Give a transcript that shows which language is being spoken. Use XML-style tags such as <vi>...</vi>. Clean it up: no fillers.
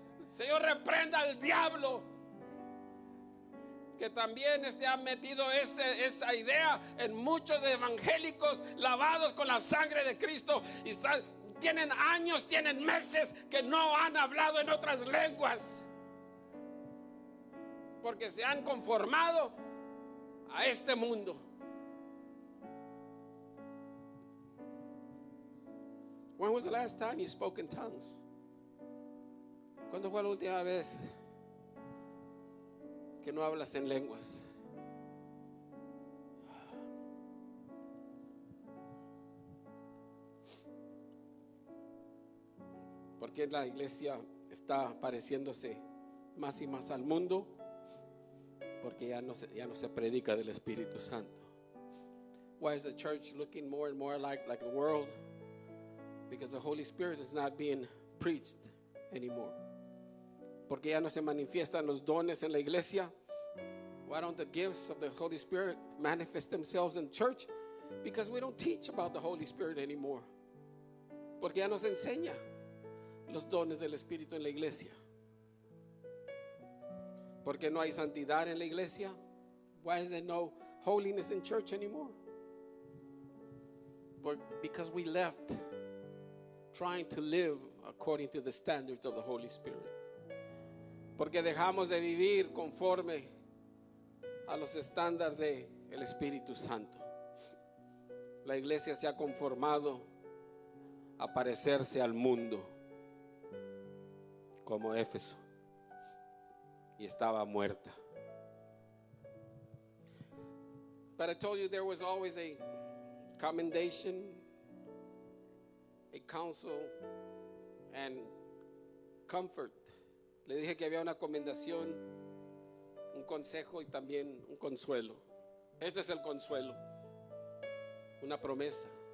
<es>El Señor reprenda al diablo, que también ha metido esa idea en muchos de evangélicos lavados con la sangre de Cristo, y tienen años, tienen meses que no han hablado en otras lenguas, porque se han conformado a este mundo.</es> <en>When was the last time you spoke in tongues?</en> <es>¿Cuándo fue la última vez que no hablas en lenguas? Porque la iglesia está pareciéndose más y más al mundo, porque ya no se predica del Espíritu Santo.</es> <en>Why is the church looking more and more like the world? Because the Holy Spirit is not being preached anymore.</en> <es>Porque ya no se manifiestan los dones en la iglesia.</es> <en>Why don't the gifts of the Holy Spirit manifest themselves in church? Because we don't teach about the Holy Spirit anymore.</en> <es>Porque ya no se enseña los dones del Espíritu en la iglesia. Porque no hay santidad en la iglesia,</es> <en>Why is there no holiness in church anymore? Because we left trying to live according to the standards of the Holy Spirit.</en> <es>Porque dejamos de vivir conforme a los estándares del Espíritu Santo. La iglesia se ha conformado a parecerse al mundo, como Éfeso, y estaba muerta.</es> <en>But I told you there was always a commendation, a counsel, and comfort.</en> <es>Le dije que había una comendación, un consejo y también un consuelo. Este es el consuelo, una promesa.</es>